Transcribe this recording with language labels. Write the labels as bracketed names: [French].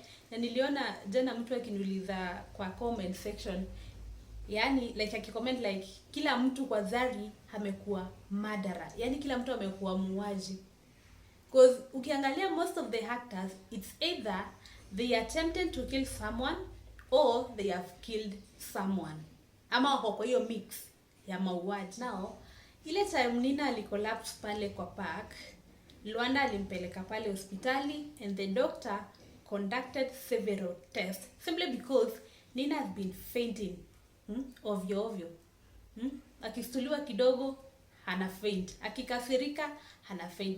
[Swahili] Na niliona jana mtu akiniuliza kwa [English] comment section, [Swahili] yani like akicomment like kila mtu kwa Zari amekuwa murderer. Yani kila mtu amekuwa muuaji. [English] Because [Swahili] ukiangalia [English] most of the actors, it's either they attempted to kill someone or they have killed someone. [Swahili] Ama wako kwa hiyo mix ya mauaji. [English] Now [Swahili] ile time Nina alicollapse pale kwa park, Luanda alimpeleka pale hospitali [English] and the doctor conducted several tests simply because Nina has been fainting. [Swahili] Ovyo. Akistuliwa kidogo hana faint, akikasirika hana faint.